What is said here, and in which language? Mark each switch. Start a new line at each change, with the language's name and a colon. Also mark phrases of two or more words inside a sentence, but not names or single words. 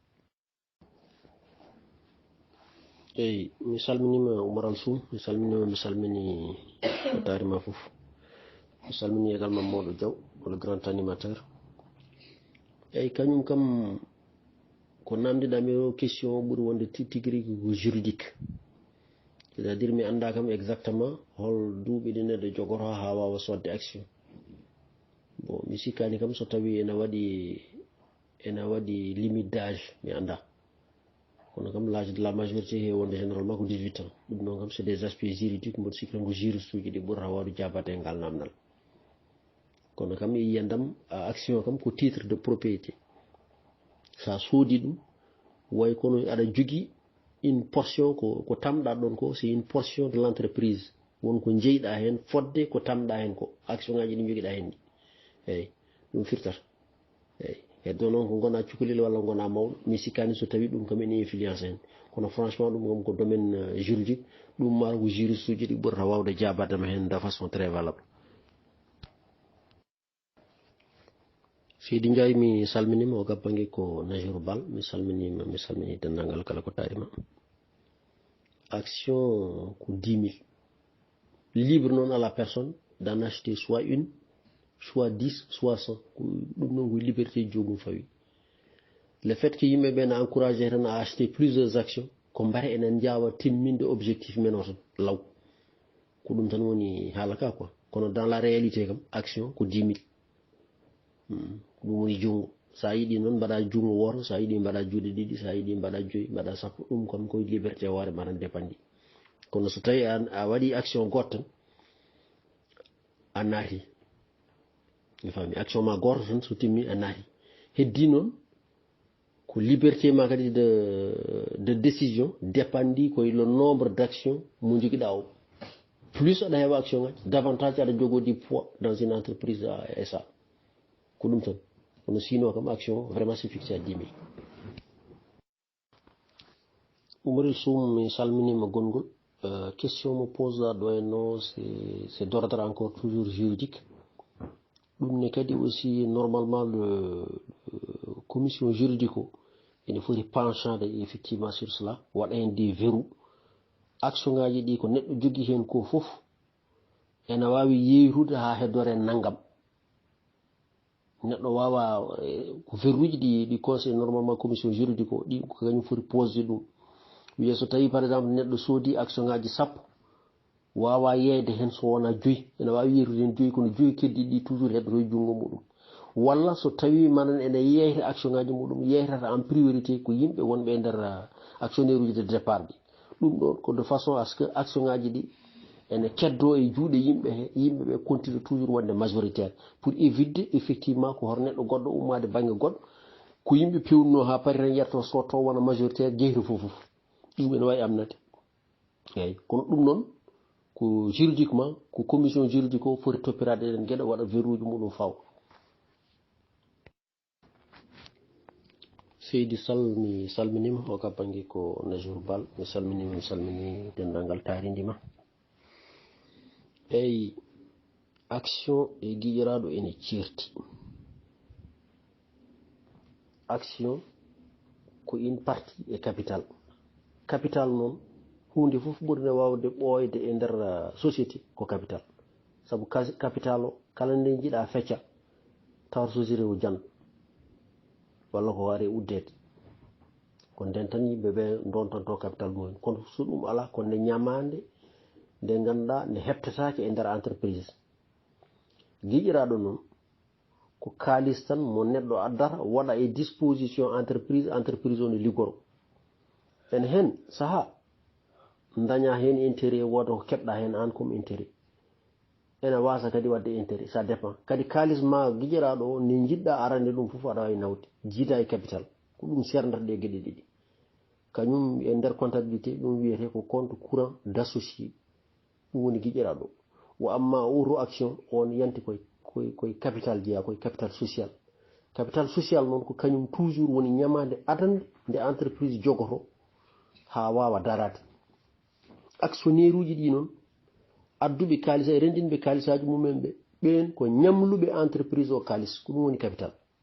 Fula: eyyi mi salminima Oumar Al Soum mi salmini tarima fof mi salmini également Mawɗo Diaw
French: le grand animateur
Fula: eyyi kañum kam ko namdiɗami o question ɓuuri wonde tigui ko juridique
French: c'est à dire
Fula: mi anda kam exactement hol duuɓi ɗi neɗɗo jogoto ha wawa sodde action bon mi sikkani kam so tawi ene waɗi
French: limite d'âge
Fula: mi anda kono kam
French: l'âge de la majorité
Fula: he wonde généralement ko
French: 18 ans
Fula: ɗum ɗon kam
French: c'est des aspects juridiques
Fula: mboɗo sikki tan ko juriste uji ɗi ɓurata wawde jabade e ngal namdal kono kam yiyandam action kam ko
French: titre de propriété
Fula: sa soodi ɗum way kono aɗa jogui
French: une portion
Fula: ko tamɗa ɗon ko
French: c'est une portion de l'entreprise
Fula: wonko jeyɗa hen fodde ko tamɗa hen ko action ngaji ɗi joguiɗa hen ɗi eyyi ɗum firtata eyyi heddo noon ko gona cukalel walla gona mawɗo mi sikkani so tawi ɗum kam ene influence hen kono franchement ɗum kam ko
French: domaine juridique
Fula: ɗum mara ko juriste uji ɗi ɓurata wawde jabadema hen
French: de façon très valable
Fula: Seydi Ndiaye mi salminima o gabbangue ko Najour Bal mi salmini dendagal kala ko tarima action ko 10 000
French: libre non à la personne d'en acheter soit une soit 10 soit 100
Fula: ɗum noon ko liberté jogum fawi
French: le fait que
Fula: yimɓeɓe ne encouragé tan
French: à acheter plusieurs actions
Fula: ko mbare enen jawa timminde objectif men o tan law ko ɗum tan woni haalaka quoi kono
French: dans la réalité
Fula: kam action ko 10 000 ɗum woni jungo sa yiɗi noon mbaɗa jungo woto sa yiɗi mbaɗa juuɗe ɗiɗi sa yiɗi mbaɗa 5 mbaɗa 10 ɗum kam koye liberté hoore ma tan dépandi kono so tawi a waɗi action goto tan a naati mi fami action ma goto tan so timmi a naati heddi noon ko liberté ma kadi
French: de décision
Fula: dépandi koye
French: le nombre d'action
Fula: mo joguiɗa o plus aɗa heeɓa action ngaji davantage aɗa jogodi
French: poids dans une entreprise SA
Fula: ko ɗum tan kono sino kam action vraiment
French: c'est fixé à 10 000
Fula: Oumar Al Soum mi salminima gongol question mo pose ɗo henno
French: c'est d'ordre encore toujours juridique
Fula: ɗum ne kadi
French: aussi normalement le commission juridique
Fula: o ene foti penchade
French: effectivement sur cela
Fula: waɗa hen
French: des verrous
Fula: action ngaji ɗi ko neɗɗo jogui hen ko foof ene wawi yeytude ha heddore naggam neɗɗo wawa ko verruji ɗi
French: conseil normalement commission juridique
Fula: o ɗi ko kañum foti posé ɗum wiye so tawi
French: par exemple
Fula: neɗɗo soodi action ngaji 10 wawa yeyde hen so wona 5 ene wawi yeytude hen 5 kono 5 keddiɗi ɗi toujours heddoto e jungo muɗum walla so tawi manan ene yeyta action ngaji muɗum yeytata
French: en priorité
Fula: ko yimɓe wonɓe e nder actionnaire uji
French: de départ
Fula: ɗi ɗum ɗon ko
French: de façon à ce que
Fula: action ngaji ɗi ene keddo e juuɗe yimɓeɓe continue toujours wonde
French: majoritaire pour éviter effectivement
Fula: ko hor neɗɗo goɗɗo ummade banggue goɗɗo ko yimɓe pewnuno ha paari tan yetto so taw wona majoritaire jeyta fofoof ɗum ene wawi amnade eyyi kono ɗum noon ko juridiquement ko
French: commission juridique
Fula: o foti toppirade ɗen gueɗe waɗa verruji muɗum faw seydi Sall mi salminima o kappange ko Najour Bal mi salminima mi salmini dendagal taarindima eyi action e giƴiraɗo ene cirti action ko
French: une partie
Fula: e capital capital noon hunde fof ɓurde wawde ɓooyde e nder société ko capital saabu capital o kala nde jiiɗa fecca tawata société o jan walla ko waare uddede ko nden tan yimɓeɓe dontonto capital mumen kono so ɗum ala ko nde ñamande nde ganduɗa nde heptatake e nder entreprise giƴiraɗo noon ko kalis tan mo neɗɗo addata waɗa e disposition entreprise o ne liggoro en hen saaha daña hen intérêt woda ko keɓɗa hen an
French: comme intérêt
Fula: ene wasa kadi wadde intérêt
French: ça dépend
Fula: kadi kalis ma giƴiraɗo o ni jiɗɗa arande ɗum foof aɗa wawi nawde jiida e capital ko ɗum serdata ɗe gueɗe ɗiɗi kañum e nder comptabilité ɗum wiyete ko
French: compte courant d'associé
Fula: ɗum woni giƴiraɗo wo amma auto action on yanti koye capital jeeya koye
French: capital social
Fula: noon ko kañum toujours woni ñamade adande nde entreprise jogoto ha wawa darade actionnaire uji ɗi noon adduɓe kalis e rendinɓe kalisaji mumen ɓe ɓen ko ñamluɓe entreprise o kalis ko ɗum woni capital